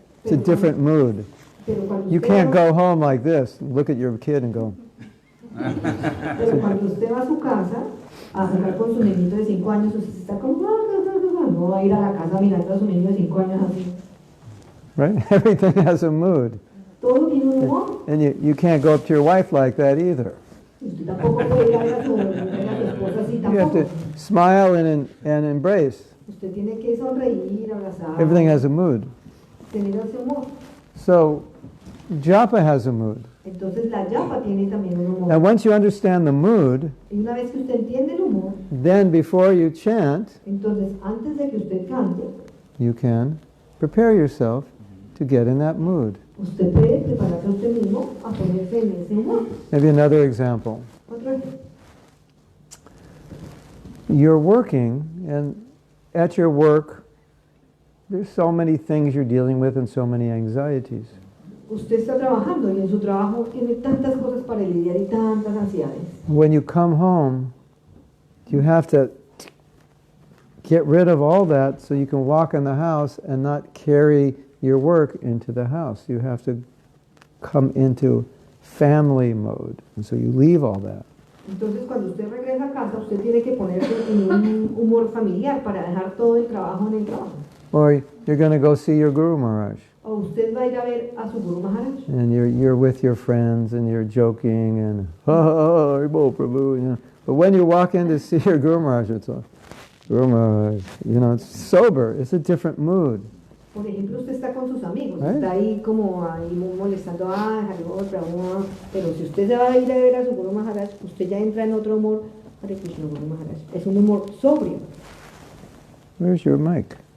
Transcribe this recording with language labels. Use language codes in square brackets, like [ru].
[en] It's a different mood. You can't go home like this, look at your kid and go. [es] Pero cuando usted va a su casa a jugar con su niñito de 5 años, usted está como... No va a ir a la casa mirando a su niño de 5 años así. [en] Right? Everything has a mood. [es] Todo tiene un humor. [en] And you can't go up to your wife like that either. [es] Usted tampoco puede ir a su esposa así [en] You have [es] tampoco. [en] to smile and embrace. [es] Usted tiene que sonreír, abrazar. [en] Everything has a mood. [es] Tener ese humor. [en] So, japa has a mood. [es] Entonces la yapa tiene también un humor. [en] And once you understand the mood, [es] Y una vez que usted entiende el humor, [en] then before you chant, [es] entonces antes de que usted cante, [en] you can prepare yourself to get in that mood. [es] usted puede prepararse a usted mismo a ponerse en ese humor. [en] Maybe another example. [es] Otro ejemplo. [en] You're working, and at your work, there's so many things you're dealing with and so many anxieties. [es] Usted está trabajando y en su trabajo tiene tantas cosas para lidiar y tantas ansiedades. [en] When you come home, you have to get rid of all that so you can walk in the house and not carry your work into the house. You have to come into family mode, and so you leave all that. [es] Entonces cuando usted regresa a casa, usted tiene que ponerse en un humor familiar para dejar todo el trabajo en el trabajo. [en] Or you're going to go see your Guru Maharaj, [es] O usted va a ir a ver a su Guru Maharaj. [en] and you're with your friends and you're joking and Haribo Prabhu, you know. But when you walk in to see your Guru Maharaj, it's like, Guru Maharaj, you know, it's sober. It's a different mood. [es] Por ejemplo, usted está con sus amigos, ¿Eh? está ahí como ahí molestando a Haribo Prabhu, pero si usted se va a ir a ver a su Guru Maharaj, usted ya entra en otro humor. Hare Krishna Guru Maharaj. Es un humor sobrio. [en] Where's your mic?